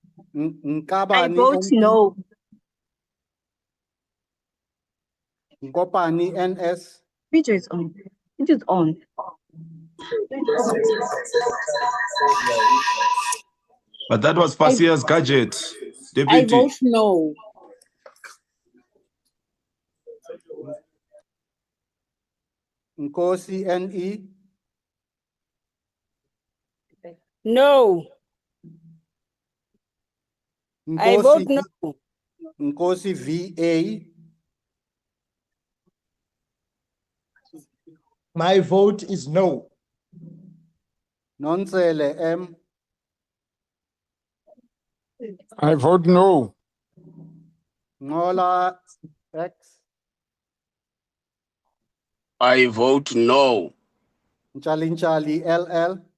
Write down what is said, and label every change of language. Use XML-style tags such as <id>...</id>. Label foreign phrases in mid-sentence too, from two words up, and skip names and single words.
<en>I vote no. Nkopani NS. Video is on. It is on. But that was Pasia's gadget. I Deputy. vote no. Nkosi NE. No. I vote no. Nkosi VA. My vote is no. Nonsele M. I vote no. Ngola X. I vote no. Nchalinchali LL.</en>